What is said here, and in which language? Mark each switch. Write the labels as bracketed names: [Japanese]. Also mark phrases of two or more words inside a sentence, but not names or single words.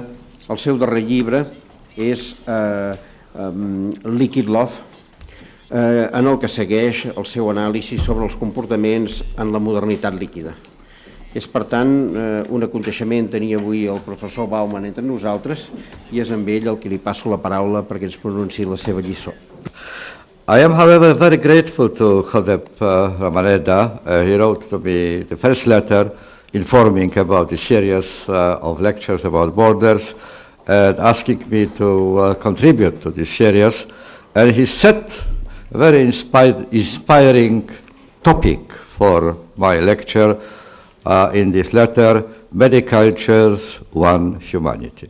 [Catalan] El seu darrer llibre és Liquid Love, en el que segueix el seu anàlisi sobre els comportaments en la modernitat líquida. És, per tant, un aconteixement tenir avui el professor Bauman entre nosaltres i és amb ell el que li passo la paraula perquè ens pronunciï la seva lliçó. [English] I am, however, very grateful to Josep Ramoneda. He wrote to me the first letter informing about the series of lectures about borders and asking me to contribute to this series. And he set a very inspiring topic for my lecture in this letter, Many Cultures, One Humanity.